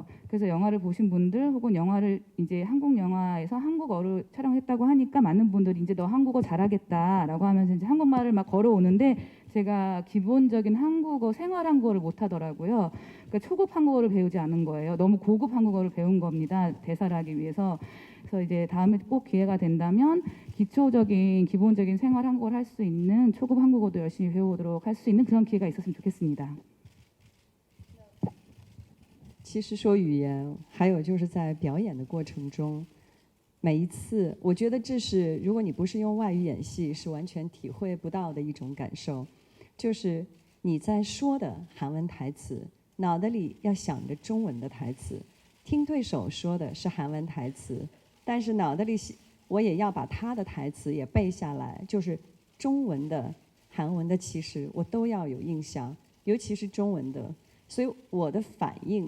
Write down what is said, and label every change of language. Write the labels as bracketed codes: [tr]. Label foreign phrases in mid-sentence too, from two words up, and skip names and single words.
[ko] 그래서 영화를 보신 분들 혹은 영화를 이제 한국 영화에서 한국어로 촬영했다고 하니까 많은 분들이 이제 너 한국어 잘하겠다라고 하면서 이제 한국말을 막 걸어오는데 제가 기본적인 한국어 생활 한국어를 못 하더라고요. 그러니까 초급 한국어를 배우지 않은 거예요. 너무 고급 한국어를 배운 겁니다. 대사를 하기 위해서. 그래서 이제 다음에 꼭 기회가 된다면 기초적인 기본적인 생활 한국어를 할 수 있는 초급 한국어도 열심히 배우도록 할 수 있는 그런 기회가 있었으면 좋겠습니다. [zh] 其实说语言，还有就是在表演的过程中，每一次，我觉得这是如果你不是用外语演戏，是完全体会不到的一种感受。就是你在说的韩文台词，脑袋里要想着中文的台词，听对手说的是韩文台词，但是脑袋里我也要把他的台词也背下来，就是中文的、韩文的，其实我都要有印象，尤其是中文的，所以我的反应。